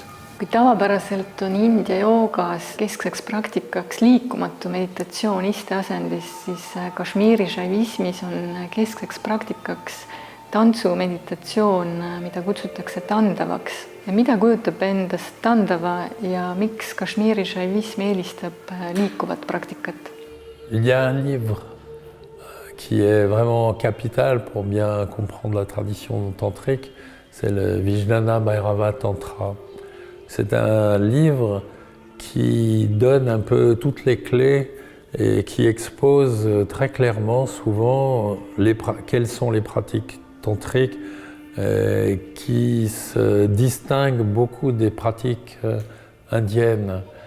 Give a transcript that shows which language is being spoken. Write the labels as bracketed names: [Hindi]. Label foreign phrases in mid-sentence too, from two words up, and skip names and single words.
[Estonian] Kui tavapäraselt on India joogas keskseks praktikaks liikumatu meditatsioon isteasendis, siis Kashmiri šaivismis on keskseks praktikaks tantsumeditatsioon, mida kutsutakse tandavaks. Ja mida kujutab endast tandava ja miks Kashmiri šaivism eelistab liikuvat praktikat? [French] Il y a un livre qui est vraiment capital pour bien comprendre la tradition tantrique, c'est le Vijnana Bhairava Tantra. C'est un livre qui donne un peu toutes les clés et qui expose très clairement souvent quelles sont les pratiques tantriques qui se distinguent beaucoup des pratiques indiennes.